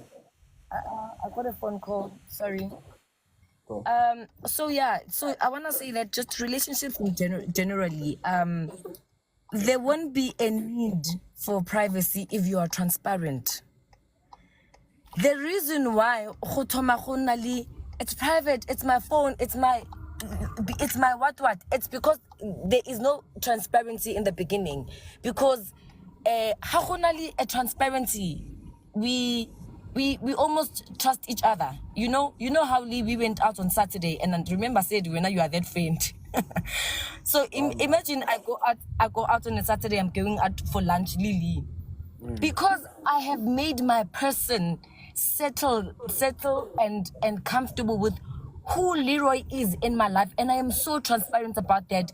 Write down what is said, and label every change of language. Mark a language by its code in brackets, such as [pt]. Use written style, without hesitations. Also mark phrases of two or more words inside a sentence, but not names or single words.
[en] I got a phone call. Sorry. Cool. So yeah, so I want to say that just relationships in generally, there won't be a need for privacy if you are transparent. The reason why [tn] go thoma go nna le, [en] it's private, it's my phone, it's my what, it's because there is no transparency in the beginning. Because [tn] ga go na le a [en] transparency, we almost trust each other. You know how Lee, we went out on Saturday, and then remember said when you are that friend. So imagine I go out on a Saturday, I'm going out for lunch, Lily. Because I have made my person settle and comfortable with who Leroy is in my life, and I am so transparent about that.